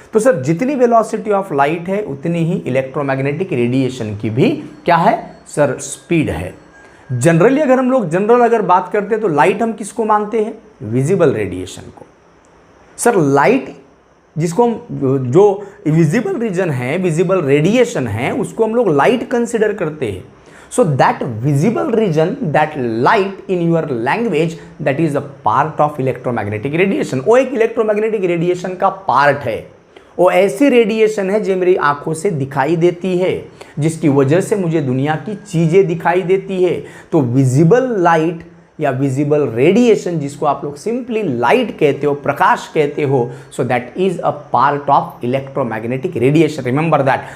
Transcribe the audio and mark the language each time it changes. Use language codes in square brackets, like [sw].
[hi] तो सर जितनी velocity of light है उतनी ही इलेक्ट्रोमैग्नेटिक रेडिएशन की भी क्या है सर? स्पीड है। जनरली अगर हम लोग अगर बात करते हैं तो लाइट हम किसको मानते हैं? विजिबल रेडिएशन को। सर लाइट जिसको हम जो विजिबल रीजन है, विजिबल रेडिएशन है, उसको हम लोग लाइट कंसिडर करते हैं। [en] So that visible region, that light in your language, that is a part of electromagnetic radiation। [hi] वो एक इलेक्ट्रोमैग्नेटिक रेडिएशन का पार्ट है। वो ऐसी रेडिएशन है जो मेरी आंखों से दिखाई देती है, जिसकी वजह से मुझे दुनिया की चीज़ें दिखाई देती है। तो विजिबल लाइट या विजिबल रेडिएशन जिसको आप लोग सिंपली लाइट कहते हो, प्रकाश कहते हो, [en] So that is a part of electromagnetic radiation. Remember that.